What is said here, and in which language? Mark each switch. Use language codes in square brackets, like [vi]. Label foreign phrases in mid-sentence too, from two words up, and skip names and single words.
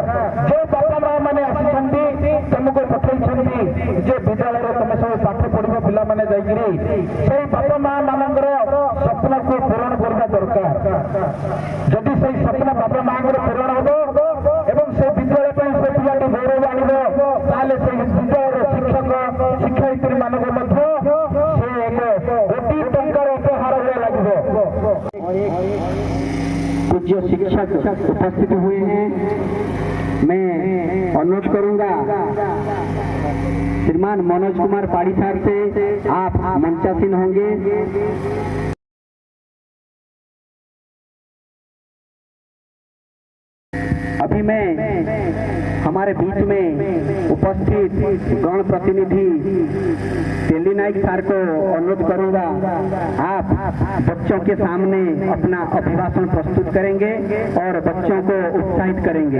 [or] ଯୋଉ ବାପା ମା ମାନେ ଆସିଛନ୍ତି ତମକୁ ପଠେଇଛନ୍ତି ଯେ ବିଦ୍ୟାଳୟରେ ତମେ ସବୁ ପାଠ ପଢିବ ପିଲାମାନେ ଯାଇକିରି ସେଇ ବାପା ମା ମାନଙ୍କର ସ୍ୱପ୍ନକୁ ପୂରଣ କରିବା ଦରକାର। ଯଦି ସେଇ ସ୍ୱପ୍ନ ବାପା ମାଙ୍କର ପୂରଣ ହବ ଏବଂ ସେ ବିଦ୍ୟାଳୟ ପାଇଁ ସେ ପିଲାଟି ଗୌରବ ଆଣିବ ତାହେଲେ ସେଇ ବିଦ୍ୟାଳୟର ଶିକ୍ଷକ ଶିକ୍ଷୟିତ୍ରୀ ମାନଙ୍କୁ ମଧ୍ୟ ସେ ଏକ କୋଟି ଟଙ୍କାର ଉପହାର ଭଳିଆ ଲାଗିବ। [hi] पूज्य शिक्षक उपस्थित हुए हैं। मैं अनुरोध करूंगा श्रीमान मनोज कुमार पाड़ी साहब से आप मंचासीन होंगे। अभी मैं हमारे बीच में उपस्थित गण प्रतिनिधि तेली नाइक सर को अनुरोध करूंगा आप बच्चों के सामने अपना अभिभाषण प्रस्तुत करेंगे और बच्चों को उत्साहित करेंगे।